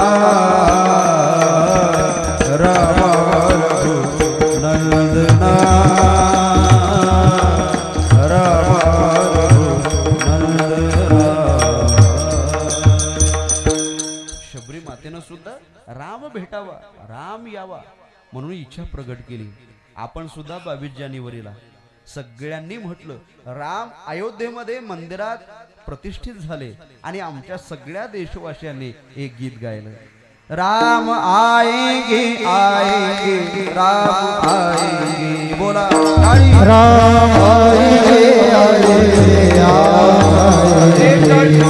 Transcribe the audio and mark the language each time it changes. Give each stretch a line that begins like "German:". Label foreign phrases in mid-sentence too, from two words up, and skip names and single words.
Marathi: रामा रघु नंदना, रामा रघु नंदना. शबरी मातेनं सुद्धा राम भेटावा, राम यावा म्हणून इच्छा प्रगट केली. आपण सुद्धा 22 जानेवारीला सगळ्यांनी म्हटलं राम अयोध्येमध्ये मंदिरात प्रतिष्ठित झाले आणि आमच्या सगळ्या देशवासियांनी एक गीत गायलं.
Hindi: राम आएंगे आएंगे राम आएंगे.
Marathi: बोला
Hindi: राम आएंगे आएंगे आएंगे,